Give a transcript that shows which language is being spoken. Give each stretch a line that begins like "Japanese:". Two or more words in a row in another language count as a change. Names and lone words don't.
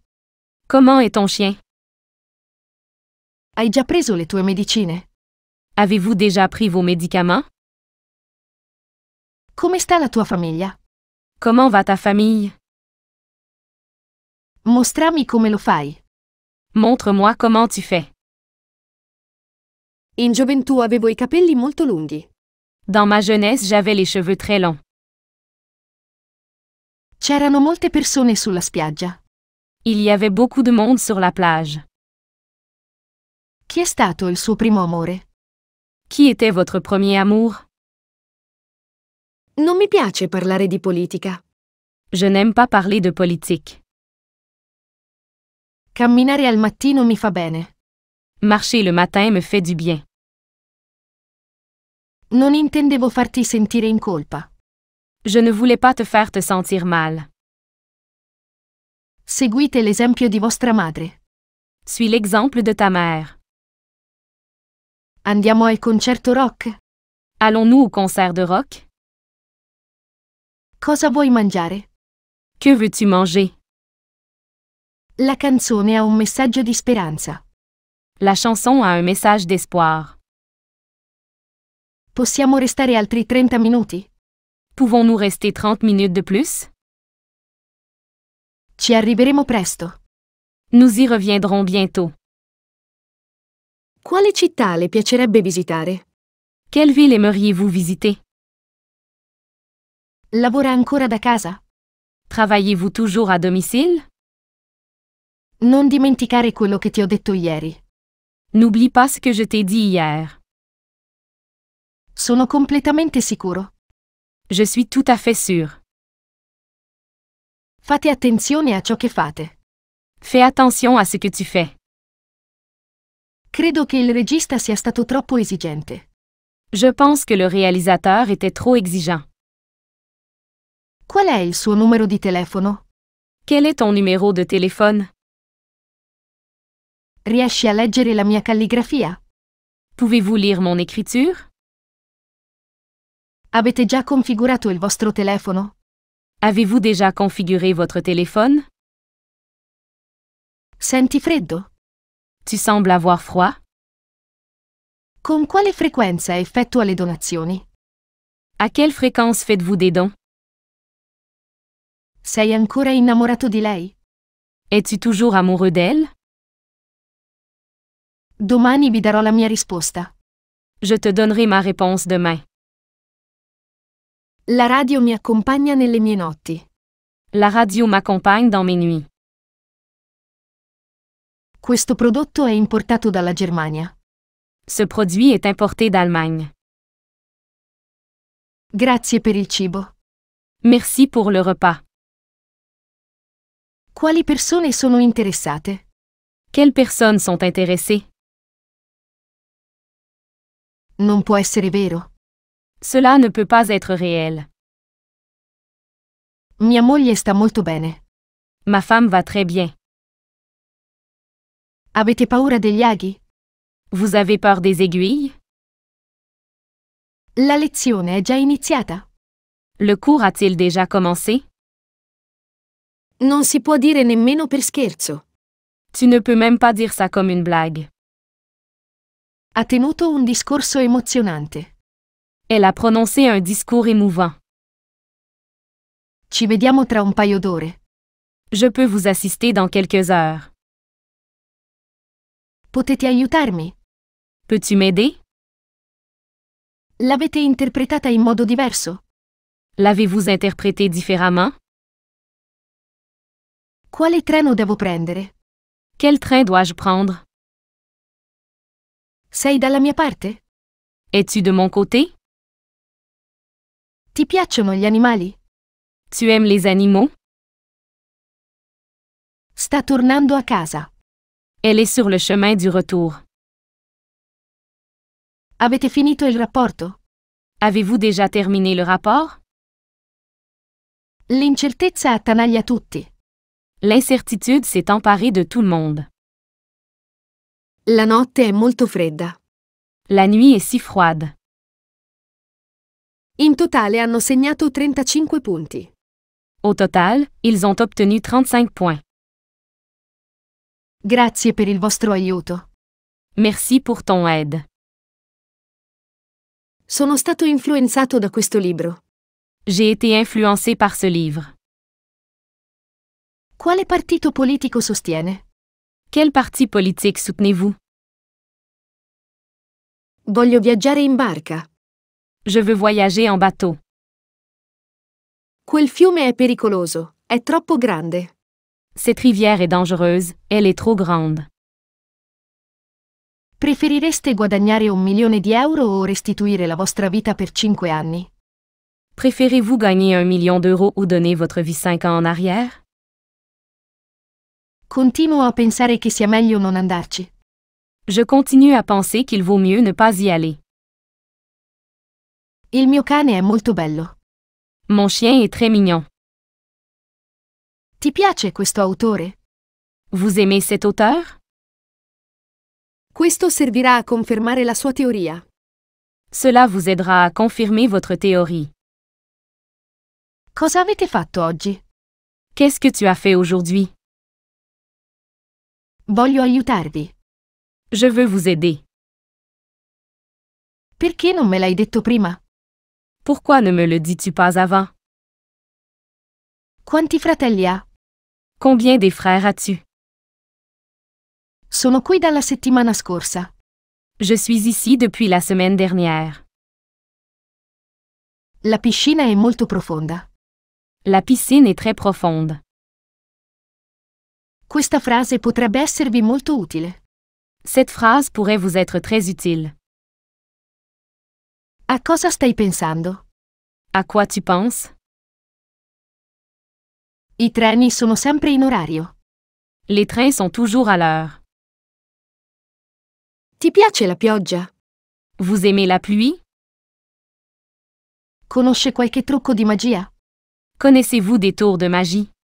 French: Comment est ton chien?
Italian: Hai già preso le tue medicine?
French: Avez-vous déjà pris vos médicaments?
Italian: Come sta la tua famiglia?
French: Comment va ta famille?
Italian: Mostrami come lo fai.
French: Montre-moi comment tu fais.
Italian: In gioventù avevo i capelli molto lunghi.
French: Dans ma jeunesse, j'avais les cheveux très longs.
Italian: C'erano molte persone sulla spiaggia.
French: Il y avait beaucoup de monde sur la plage.
Italian: Chi è stato il suo primo amore?
French: Qui était votre premier amour?
Italian: Non mi piace parlare di politica.
French: Je n'aime pas parler de politique.
Italian: Camminare al mattino mi fa bene.
French: Marcher le matin me fait du bien.
Italian: Non intendevo farti sentire in colpa.
French: Je ne voulais pas te faire te sentir mal.
Italian: Seguite l'esempio di vostra madre.
French: Suis l'exemple de ta mère.
Italian: Andiamo al concerto rock?
French: Allons-nous au concert de rock?
Italian: Cosa vuoi mangiare?
French: Que veux-tu manger?
Italian: La canzone ha un messaggio di speranza.
French: La chanson a un message d'espoir.
Italian: Possiamo restare altri 30 minuti?
French: Pouvons-nous rester 30 minutes de plus?
Italian: Ci arriveremo presto.
French: Nous y reviendrons bientôt.
Italian: Quale città le piacerebbe visitare?
French: Quelle ville aimeriez-vous visiter?
Italian: Lavora ancora da casa?
French: Travaillez-vous toujours à domicile?
Italian: Non dimenticare quello che ti ho detto ieri.
French: N'oublie pas ce que je t'ai dit hier.
Italian: Sono completamente sicuro.
French: Je suis tout à fait sûr.
Italian: Fate attenzione a ciò che fate.
French: Fais attention à ce que tu fais.
Italian: Credo che il regista sia stato troppo esigente.
French: Je pense que le réalisateur était trop exigeant.
Italian: Qual è il suo numero di telefono?
French: Quel est ton numéro de téléphone?
Italian: Riesci a leggere la mia calligrafia?
French: Pouvez-vous lire mon écriture?
Italian: Avete già configurato il vostro telefono?
French: Avez-vous déjà configuré votre téléphone?
Italian: Senti freddo?
French: Tu sembles avoir froid?
Italian: Con quale frequenza effettua le donazioni?
French: À quelle fréquence faites-vous des dons?
Italian: Sei ancora innamorato di lei?
French: Es-tu toujours amoureux d'elle?
Italian: Domani vi darò la mia risposta.
French: Je te donnerai ma réponse demain.
Italian: La radio mi accompagna nelle mie notti.
French: La radio m'accompagne dans mes nuits.
Italian: Questo prodotto è importato dalla Germania.
French: Ce produit est importé d'Allemagne.
Italian: Grazie per il cibo.
French: Merci pour le repas.
Italian: Quali persone sono interessate?
French: Quelles personnes sont intéressées?
Italian: Non può essere vero.
French: Cela ne peut pas être réel.
Italian: Mia moglie sta molto bene.
French: Ma femme va très bien.
Italian: Avete paura degli aghi?
French: Vous avez peur des aiguilles?
Italian: La lezione è già iniziata?
French: Le cours a-t-il déjà commencé?
Italian: Non si può dire nemmeno per scherzo.
French: Tu ne peux même pas dire ça comme une blague.
Italian: Ha tenuto un discorso emozionante.
French: Elle a prononcé un discours émouvant.
Italian: Ci vediamo tra un paio d'ore.
French: Je peux vous assister dans quelques heures.
Italian: Potete aiutarmi?
French: Peux-tu m'aider?
Italian: L'avete interpretata in modo diverso?
French: L'avez-vous interprété différemment?
Italian: Quale treno devo prendere?
French: Quel train dois-je prendre?
Italian: Sei dalla mia parte?
French: Es-tu de mon côté?
Italian: Ti piacciono gli animali?
French: Tu aimes les animaux?
Italian: Sta tornando a casa.
French: Elle est sur le chemin du retour.
Italian: Avete finito il rapporto?
French: Avez-vous déjà terminé le rapport?
Italian: L'incertezza attanaglia tutti.
French: L'incertitude s'est emparée de tout le monde.
Italian: La notte è molto fredda.
French: La nuit est si froide.
Italian: In totale hanno segnato 35 punti.
French: Au total, ils ont obtenu 35 points.
Italian: Grazie per il vostro aiuto.
French: Merci pour ton aide.
Italian: Sono stato influenzato da questo libro.
French: J'ai été influencé par ce livre.
Italian: Quale partito politico sostiene?
French: Quel parti politique soutenez-vous?
Italian: Voglio viaggiare in barca.
French: Je veux voyager en bateau.
Italian: Quel fiume è pericoloso, è troppo grande.
French: Cette rivière est dangereuse, elle est trop grande.
Italian: Preferireste guadagnare 1 milione di euro o restituire la vostra vita per 5 anni?
French: Préférez-vous gagner 1 million d'euros ou donner votre vie 5 ans en arrière?
Italian: Continuo a pensare che sia meglio non andarci.
French: Je continue à penser qu'il vaut mieux ne pas y aller.
Italian: Il mio cane è molto bello.
French: Mon chien est très mignon.
Italian: Ti piace questo autore?
French: Vous aimez cet auteur?
Italian: Questo servirà a confermare la sua teoria.
French: Cela vous aidera à confirmer votre théorie.
Italian: Cosa avete fatto oggi?
French: Qu'est-ce que tu as fait aujourd'hui?
Italian: Voglio aiutarvi.
French: Je veux vous aider.
Italian: Perché non me l'hai detto prima?
French: Pourquoi ne me le dis-tu pas avant?
Italian: Quanti fratelli ha?
French: Combien des frères as-tu?
Italian: Sono qui dalla settimana scorsa.
French: Je suis ici depuis la semaine dernière.
Italian: La piscina è molto profonda.
French: La piscine est très profonde.
Italian: Questa frase potrebbe esservi molto utile.
French: Cette phrase pourrait vous être très utile.
Italian: A cosa stai pensando?
French: À quoi tu penses?
Italian: I treni sono sempre in orario.
French: Les trains sont toujours à l'heure.
Italian: Ti piace la pioggia?
French: Vous aimez la pluie?
Italian: Conosce qualche trucco di magia?
French: Connaissez-vous des tours de magie?